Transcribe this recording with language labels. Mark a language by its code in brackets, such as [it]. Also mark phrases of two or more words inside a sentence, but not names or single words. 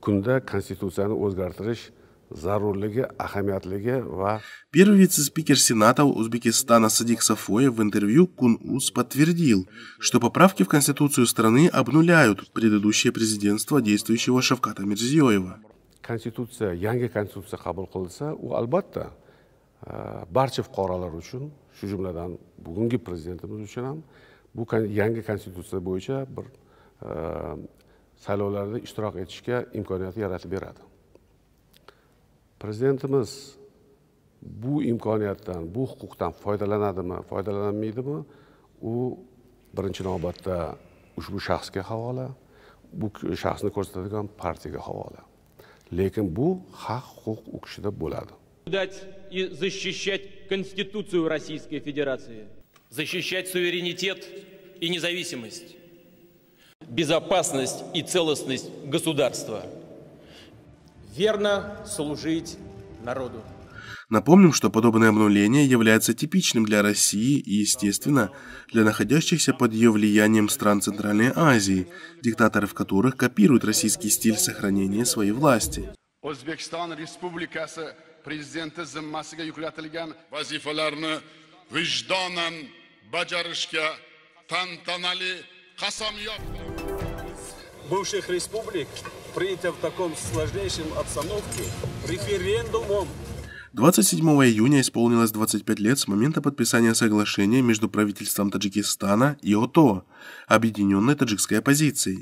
[ru] Первый вице-спикер Сената Узбекистана Садик Сафоев в интервью Кун-Уз подтвердил, что поправки в Конституцию страны обнуляют предыдущее президентство действующего Шавката Мирзиёева. [uz] Конституция, yangi konstitutsiya qabul qilinsa, u albatta barcha fuqarolar uchun, shu jumladan bugungi prezidentimiz uchun ham bu yangi konstitutsiya bo'yicha bir saylovlarda ishtirok etishga imkoniyat yaratib beradi. Prezidentimiz bu imkoniyatdan, bu huquqdan foydalanadimi, foydalanmaydimi, u birinchi navbatda ushbu shaxsga havola, bu shaxsni ko'rsatadigan partiyaga havola. Lekin bu haq huquq u kishida bo'ladi. [ru] И защищать Конституцию Российской Федерации, защищать суверенитет и независимость, безопасность и целостность государства. Верно служить народу. Напомним, что подобное обнуление является типичным для России и, естественно, для находящихся под ее влиянием стран Центральной Азии, диктаторов которых копируют российский стиль сохранения своей власти. [uz] O'zbekiston Respublikasi prezidenti zimmasiga yuklatilgan vazifalarni vijdonan bajarishga tantanali qasamyod. [ru] Бывших республик принято в таком сложнейшем обстановке референдумом. 27 июня исполнилось 25 лет с момента подписания соглашения между правительством Таджикистана и ОТО, объединенной таджикской оппозицией.